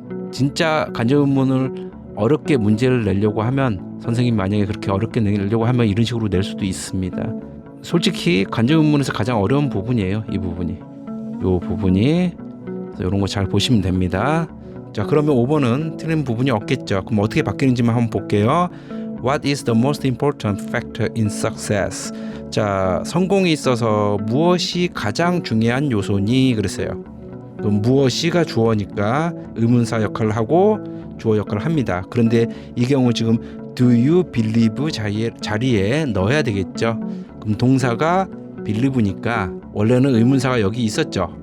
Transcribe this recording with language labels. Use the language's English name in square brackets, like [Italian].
[Korean] 진짜 간접의문을 어렵게 문제를 내려고 하면 선생님 만약에 그렇게 어렵게 내려고 하면 이런 식으로 낼 수도 있습니다. 솔직히 간접의문에서 가장 어려운 부분이에요. 이 부분이. 이 부분이. 이런 거 잘 보시면 됩니다. 자, 그러면 5번은 틀린 부분이 없겠죠. 그럼 어떻게 바뀌는지만 한번 볼게요. [English] What is the most important factor in success? [Korean] 자, 성공에 있어서 무엇이 가장 중요한 요소니? 그랬어요. 그럼 무엇이가 주어니까 의문사 역할을 하고 주어 역할을 합니다. 그런데 이 경우 지금 [English] do you believe [Korean] 자리에 넣어야 되겠죠. 그럼 동사가 believe니까 원래는 의문사가 여기 있었죠.